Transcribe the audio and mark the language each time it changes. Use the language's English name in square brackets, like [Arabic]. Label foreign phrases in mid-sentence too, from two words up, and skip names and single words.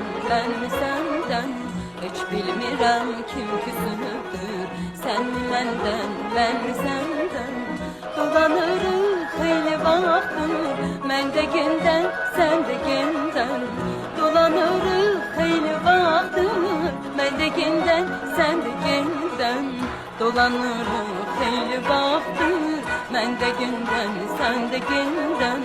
[Turkish] ben mi senden? [Azerbaijani] Hiç bilmirəm kim küsünüdür. [Turkish] Sen mi menden, ben mi senden? [Azerbaijani] Dolanırıq xeyli vaxtdır, mən də gündən, sən də gündən. Dolanırıq xeyli vaxtdır, mən də gündən, sən də gündən. Dolanırıq xeyli vaxtdır, mən də gündən, sən də gündən.